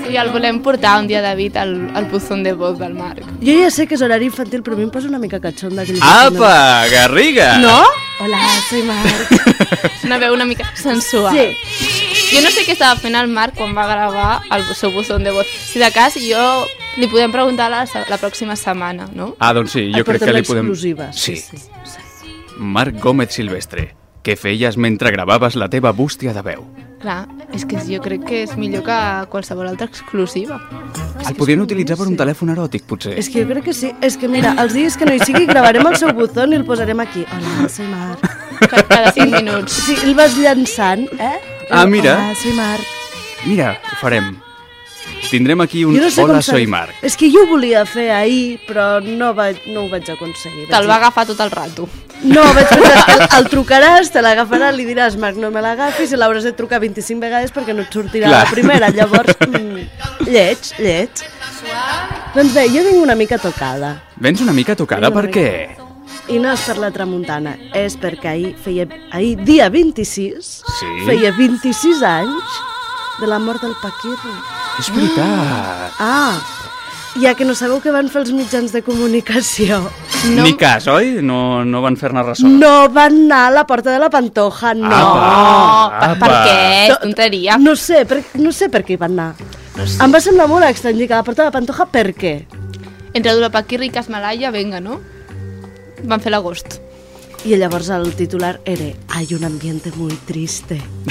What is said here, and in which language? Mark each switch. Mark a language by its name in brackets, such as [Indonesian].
[Catalan] Sí, el volem portar un dia, David, al buzón de voz del Marc. Jo ja sé que és horari infantil, però a mi em posa una mica catxonda. Apa, no. Garriga! [Spanish] No? Hola, soy Marc. [Catalan] Una veu una mica sensual. Sí. Jo no sé què estava fent el Marc quan va gravar el seu buzón de voz. Si de cas, jo... li podem preguntar la pròxima setmana, no? Ah, doncs sí, jo crec que li podem... Exclusiva. Sí. Sí. Marc Gómez Silvestre, què feies mentre gravaves la teva bústia de veu? Clar, és que jo crec que és millor que qualsevol altra exclusiva. El podien utilitzar per un telèfon eròtic, potser. És que jo crec que sí. És que mira, els dies que no hi sigui, gravarem el seu buzón i el posarem aquí. [Spanish] Hola, soy Marc. [Catalan] Cada 5 minuts. Sí, el vas llançant, eh? Ah, mira. [Spanish] Hola, soy Marc. [Catalan] Mira, ho farem. Tindrem aquí un no sé [Spanish] hola, soy Marc. [Catalan] És que jo ho volia fer ahir, però no ho vaig aconseguir. Te'l va agafar tot el rato. No, vaig pensar, el trucaràs, te l'agafaràs, li diràs, Marc, no me l'agafis, i l'hauràs de trucar 25 vegades perquè no et sortirà la primera. Llavors, lleig, lleig. Doncs bé, jo vinc una mica tocada. Vens una mica tocada, per què? I no és per la tramuntana, és perquè ahir dia 26, sí? Feia 26 anys de la mort del Paquirri. És veritat. Ah, ja que no sabeu què van fer els mitjans de comunicació. No... Ni cas, oi? No, no van fer-ne ressò. No van anar a la Porta de la Pantoja, no. Apa, apa. Per què? Tonteria. No sé per què hi van anar. No sé. Em va semblar molt estrany que a la Porta de la Pantoja, per què? Entre Dura Paquirri i Cas Malaya, venga, no? Van fer l'agost. I llavors el titular era [Spanish] "Hay un ambiente muy triste".